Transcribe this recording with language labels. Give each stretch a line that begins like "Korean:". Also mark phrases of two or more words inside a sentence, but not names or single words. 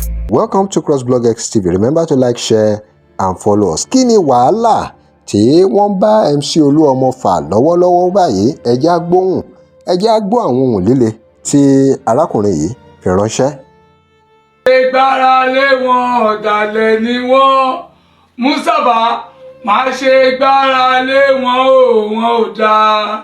English: Welcome to Crossblog X T V. Remember to like, share and follow us.
Yoruba: Kí ni wàhálà tí wọ́n bá M C Olúọmọ fà lọ́wọ́lọ́wọ́ báyìí? Ẹ jẹ́ á gbóhùn. Ẹ jẹ́ á gbọ́ àwọn ohùn líle tí arákùnrin yìí fi ránṣẹ́. Ẹ gbára lé wọn, ọ̀dàlẹ̀ ni wọ́n. Mustapha, má ṣe gbára lé wọn o, wọn ò dáa.